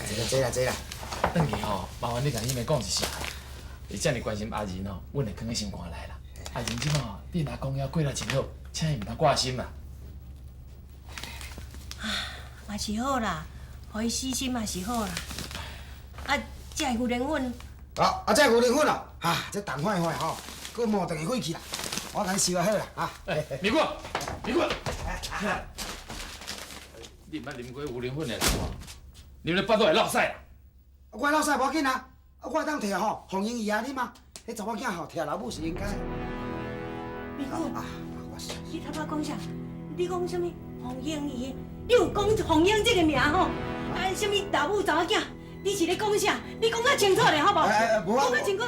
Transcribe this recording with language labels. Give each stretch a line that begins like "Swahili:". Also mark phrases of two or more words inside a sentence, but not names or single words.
Min Nan Chinese: 坐啦坐啦。等下吼，麻烦你甲迄妹讲一声，伊遮尔关心阿仁哦，阮会放喺心肝内啦。阿仁即马你若讲遐过得真好，请伊毋通挂心啦。嘛是好啦，互伊死心嘛是好啦。啊，这个牛奶粉，这牛奶粉哦，这冻坏坏吼，佮磨断去去啦，我甲你收好啦，咪姑，咪姑，你毋捌啉过牛奶粉的啦？啉了巴肚会落屎啦。我落屎无要紧啊，我当摕吼红英姨啊啉啊，迄查某囝吼摕老母是应该。咪姑，你头拄讲啥？你讲什么？红英姨？你有讲红英这个名吼？啊，什么老母查某囝？你是咧讲啥？你讲较清楚咧，好无？讲较清楚。